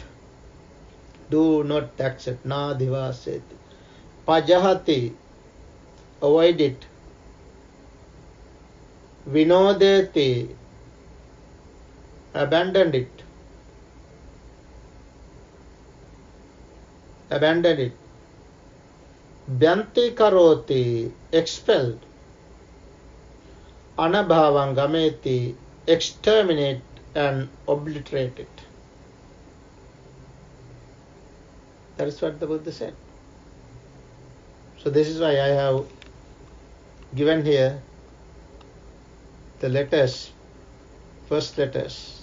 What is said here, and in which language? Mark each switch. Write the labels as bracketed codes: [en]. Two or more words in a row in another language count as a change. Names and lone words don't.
[en] Do not accept. Nadhivaseti. Pajahati, avoid it. Vinodeti, abandon it. Abandon it. [pi] Bhante karoti, expelled. Anabhavangameti, [en] exterminate and obliterate it. That is what the Buddha said. So this is why I have given here the letters, first letters.